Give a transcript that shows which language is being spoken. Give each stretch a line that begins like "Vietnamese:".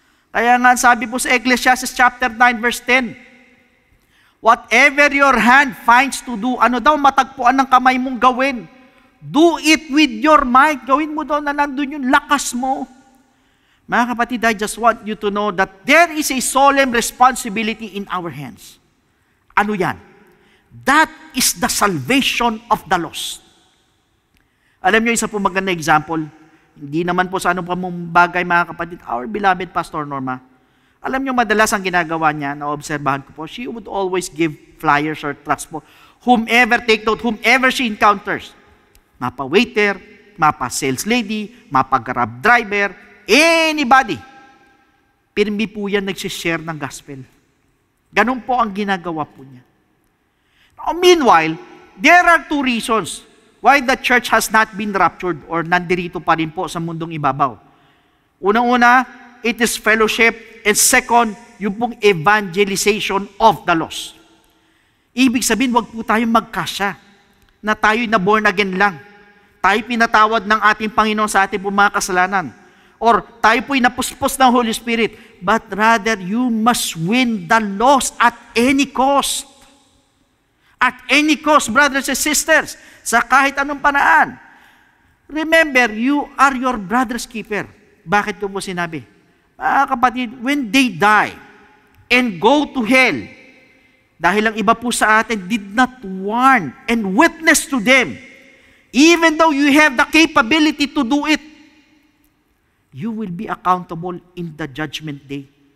Filipino: Kaya nga sabi po sa Ecclesiastes chapter 9 verse 10,
English: whatever your hand finds to do,
Filipino: ano daw matagpuan ng kamay mong gawin,
English: do it with your might.
Filipino: Gawin mo daw na nandun yung lakas mo. Mga kapatid,
English: I just want you to know that there is a solemn responsibility in our hands.
Filipino: Ano yan?
English: That is the salvation of the lost.
Filipino: Alam niyo, isa po magandang example, hindi naman po sa anong bagay, mga kapatid,
English: our beloved
Filipino: Pastor Norma. Alam niyo, madalas ang ginagawa niya, naobserbahan ko po,
English: she would always give flyers or tracts
Filipino: po.
English: Whomever, take note, whomever she encounters,
Filipino: mapa-waiter, mapa-sales lady, mapa-grab driver,
English: anybody,
Filipino: pirmi po yan nagsishare ng gospel. Ganun po ang ginagawa po niya.
English: Now, meanwhile, there are two reasons why the church has not been raptured or
Filipino: nandirito pa rin po sa mundong ibabaw. Unang-una,
English: it is fellowship. And second,
Filipino: yung pong
English: evangelization of the lost.
Filipino: Ibig sabihin, wag po tayong magkasya na tayo'y na born again lang. tayo pinatawad ng ating Panginoon sa ating mga kasalanan. Or tayo po'y napuspos ng Holy Spirit.
English: But rather, you must win the lost at any cost. At any cost, brothers and sisters,
Filipino: sa kahit anong paraan.
English: Remember, you are your brother's keeper.
Filipino: Bakit ko po sinabi? Kapatid,
English: when they die and go to hell,
Filipino: dahil ang iba po sa atin
English: did not warn and witness to them, even though you have the capability to do it, you will be accountable in the judgment day.